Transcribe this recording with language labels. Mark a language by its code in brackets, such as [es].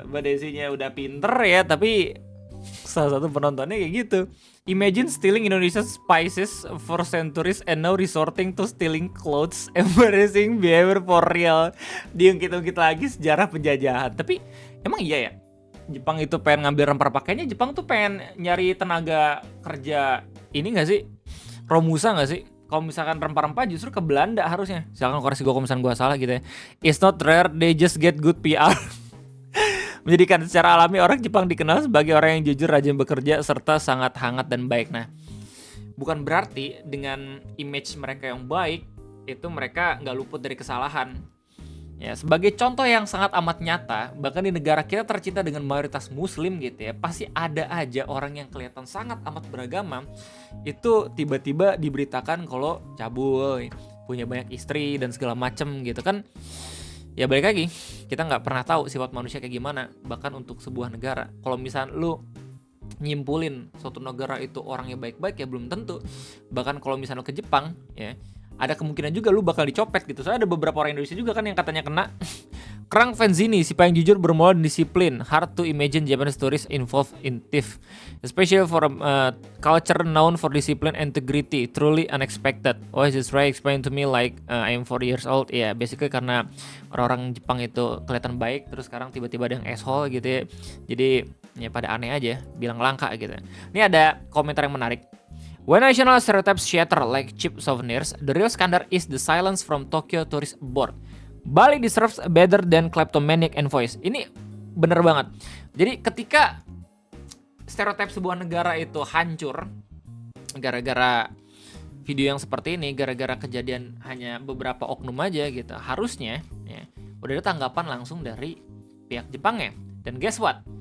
[id] Mbak Desinya udah pinter ya, tapi salah satu penontonnya kayak gitu. [en] Imagine stealing Indonesia's spices for centuries and now resorting to stealing clothes. Embarrassing behavior for real. [id] Diungkit-ungkit lagi sejarah penjajahan. Tapi emang iya ya, Jepang itu pengen ngambil rempah pakainya. Jepang tuh pengen nyari tenaga kerja ini gak sih? Romusa gak sih? Kalau misalkan rempah-rempah justru ke Belanda harusnya. Misalkan koreksi gue kalau misalkan gue salah gitu ya. [en] It's not rare, they just get good PR. [id] Menjadikan secara alami orang Jepang dikenal sebagai orang yang jujur, rajin bekerja, serta sangat hangat dan baik. Nah, bukan berarti dengan image mereka yang baik, itu mereka nggak luput dari kesalahan. Ya, sebagai contoh yang sangat amat nyata, bahkan di negara kita tercinta dengan mayoritas muslim gitu ya, pasti ada aja orang yang kelihatan sangat amat beragama, itu tiba-tiba diberitakan kalau cabul, punya banyak istri dan segala macem gitu kan. Ya balik lagi, kita nggak pernah tahu sifat manusia kayak gimana, bahkan untuk sebuah negara. Kalau misalnya lu nyimpulin suatu negara itu orangnya baik-baik ya belum tentu. Bahkan kalau misalnya lu ke Jepang ya, ada kemungkinan juga lu bakal dicopet gitu. Soalnya ada beberapa orang Indonesia juga kan yang katanya kena. Kerang Fenzini, si paling jujur, bermoral dan disiplin. [en] Hard to imagine Japanese tourists involved in thief, especially for a culture known for discipline and integrity. Truly unexpected. Oh, this Ray explained to me like I am 4 years old. [id] Ya, [en] yeah, basically [id] karena orang-orang Jepang itu kelihatan baik, terus sekarang tiba-tiba ada yang [en] asshole [id] gitu ya. Jadi ya pada aneh aja, bilang langka gitu. Ini ada komentar yang menarik. [en] When national stereotypes shatter like cheap souvenirs, the real scandal is the silence from Tokyo Tourist Board. Bali deserves better than kleptomaniac envoys. [id] Ini bener banget. Jadi ketika stereotip sebuah negara itu hancur gara-gara video yang seperti ini, gara-gara kejadian hanya beberapa oknum aja gitu, harusnya ya udah ada tanggapan langsung dari pihak Jepangnya. Dan [en] guess what?